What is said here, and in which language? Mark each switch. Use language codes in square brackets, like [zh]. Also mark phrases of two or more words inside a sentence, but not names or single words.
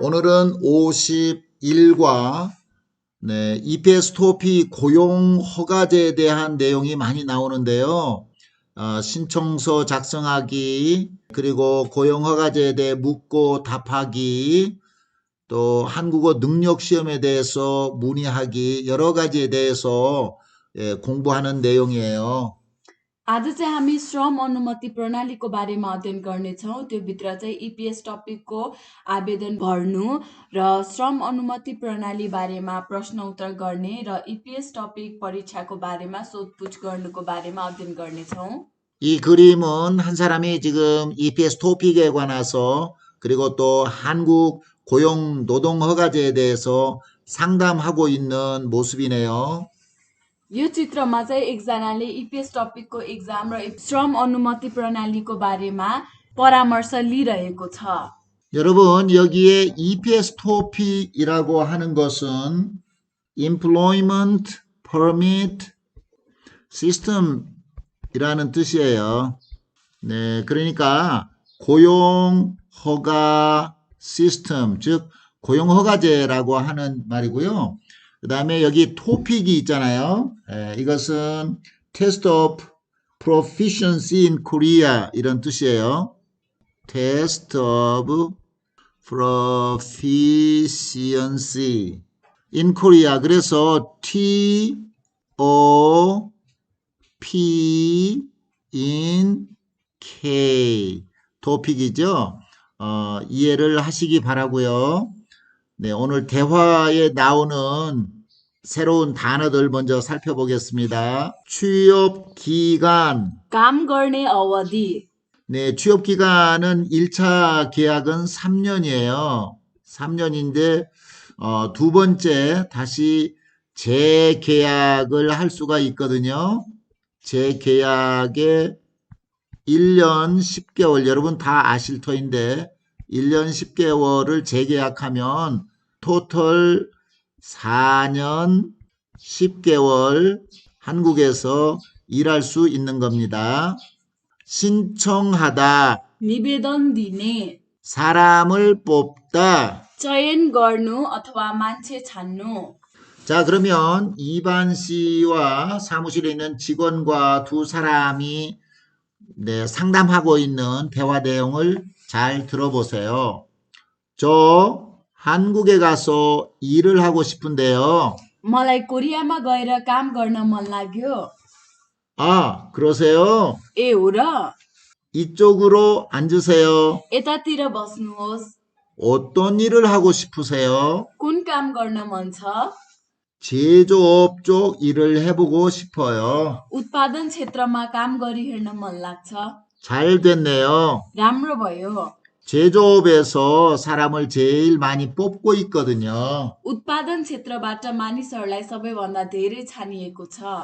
[ko] 오늘은 51과 EPS 토픽 고용 허가제에 대한 내용이 많이 나오는데요. 신청서 작성하기, 그리고 고용 허가제에 대해 묻고 답하기, 또 한국어 능력 시험에 대해서 문의하기, 여러 가지에 대해서 공부하는 내용이에요. [ne] आज चाहिँ हामी श्रम अनुमति प्रणालीको बारेमा अध्ययन गर्नेछौँ। त्यो भित्र चाहिँ इपीएस टपिकको आवेदन भर्नु र श्रम अनुमति प्रणाली बारेमा प्रश्न उत्तर गर्ने र इपीएस टपिक परीक्षाको बारेमा सोधपुछ गर्नुको बारेमा अध्ययन गर्नेछौँ। [ko] 이 그림은 한 사람이 지금 EPS 토픽에 관해서 그리고 또 한국 고용 노동 허가제에 대해서 상담하고 있는 모습이네요. [ne] यो चित्रमा चाहिँ एकजनाले इपीएस टपिकको एक्जाम र श्रम अनुमति प्रणालीको बारेमा परामर्श लिइरहेको छ। [ko] 여러분 여기에 EPS 토픽이라고 하는 것은 [en] Employment Permit System [ko] 이라는 뜻이에요. 네, 그러니까 고용 허가 시스템, 즉 고용 허가제라고 하는 말이고요. 그 다음에 여기 토픽이 있잖아요. [en] 이것은 Test of Proficiency in Korea [ko] 이런 뜻이에요. [en] Test of Proficiency in Korea. [ko] 그래서 T, O, P, in, K. 토픽이죠. 이해를 하시기 바라고요. 네, 오늘 대화에 나오는 새로운 단어들 먼저 살펴보겠습니다. 취업 기간. [ne] काम गर्ने अवधि [ko] 네, 취업 기간은 1차 계약은 3년이에요. 3년인데 두 번째 다시 재계약을 할 수가 있거든요. 재계약에 1년 10개월, 여러분 다 아실 터인데 1년 10개월을 재계약하면 토탈 4년 10개월 한국에서 일할 수 있는 겁니다. 신청하다, [ne] निवेदन दिने, [ko] 사람을 뽑다. [ne] चयन गर्नु अथवा मान्छे छान्नु। [ko] 자, 그러면 이반 씨와 사무실에 있는 직원과 두 사람이 상담하고 있는 대화 내용을 잘 들어보세요. 저 한국에 가서 일을 하고 싶은데요. [ne] मलाई कोरियामा गएर काम गर्न मन लाग्यो। [ko] 아, 그러세요? [ne] ए हो र? [ko] 이쪽으로 앉으세요. [ne] यतातिर बस्नुहोस्। [ko] 어떤 일을 하고 싶으세요? [ne] कुन काम गर्न मन छ? [ko] 제조업 쪽 일을 해보고 싶어요. [ne] उत्पादन क्षेत्रमा काम गरी हेर्न मन लाग्छ। [ko] 잘 됐네요. [ne] राम्रो भयो। [ko] 제조업에서 사람을 제일 많이 뽑고 있거든요. [ne] उत्पादन क्षेत्रबाट मानिसहरूलाई सबैभन्दा धेरै छानिएको छ।